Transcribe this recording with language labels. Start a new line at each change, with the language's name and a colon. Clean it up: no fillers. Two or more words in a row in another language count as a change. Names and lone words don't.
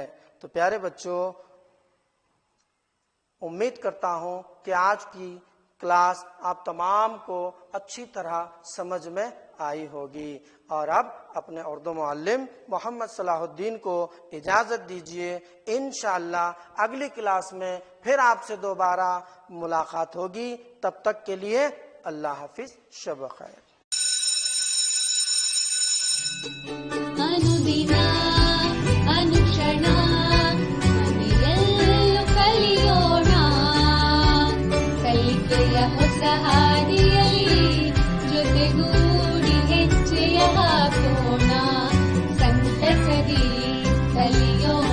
Urdu: تو پیارے بچوں امید کرتا ہوں کہ آج کی کلاس آپ تمام کو اچھی طرح سمجھ میں آئی ہوگی. اور اب اپنے اردو معلم محمد صلاح الدین کو اجازت دیجیے. انشاءاللہ اگلی کلاس میں پھر آپ سے دوبارہ ملاقات ہوگی. تب تک کے لیے اللہ حافظ. شب خیر.
Kannada: ಅನುದಿನ ಅನುಕ್ಷಣ ಮನೆಯಲ್ಲೂ ಕಲಿಯೋಣ, ಕಲಿಕೆಯ ಹೊಸ ಹಾದಿಯಲ್ಲಿ ಜೊತೆಗೂಡಿ ಹೆಜ್ಜೆಯ ಹಾಕೋಣ, ಸಂತಸದಿ ಕಲಿಯೋಣ.